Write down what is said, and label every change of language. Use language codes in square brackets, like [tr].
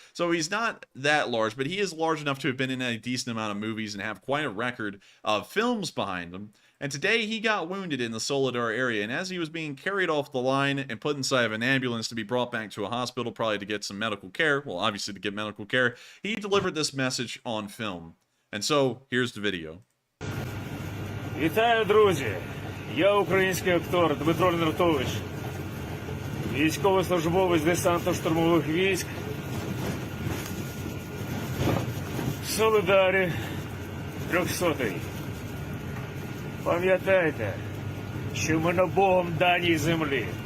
[en] So he's not that large, but he is large enough to have been in a decent amount of movies and have quite a record of films behind him. And today he got wounded in the Soledar area, and as he was being carried off the line and put inside of an ambulance to be brought back to a hospital, probably to get some medical care, well, obviously to get medical care, he delivered this message on film. And so, here's the video. [uk] Вітаю, друзі! Я український актор Дмитро Lenartovich, військовослужбовець десантно-штурмових військ в Соледарі 300-й. Пам'ятайте, що ми на Богом даній землі.